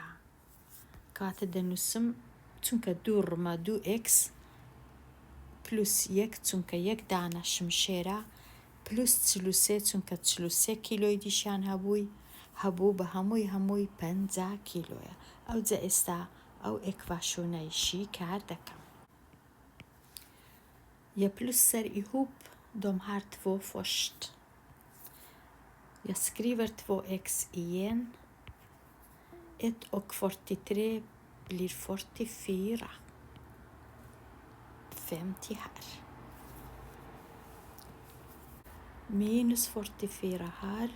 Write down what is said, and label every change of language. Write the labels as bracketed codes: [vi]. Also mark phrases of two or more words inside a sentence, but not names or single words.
[ckb] کاتە دەنووسم چونکە 2 ڕمە 2x پلوس 1 چونکە 1 دانە شمشێرە پلوس 43 چونکە 43 کیلۆی دیشان هەبوو بە هەمووی 50 کیلۆیە. ئەوجا ئێستا ئەو ئێکڤەشونەیشی کار دەکەم. [sv] Jag plussar ihop de här 2 först. Jag skriver 2x igen. 1 och 43 blir 44. 50 här. Minus 44 här.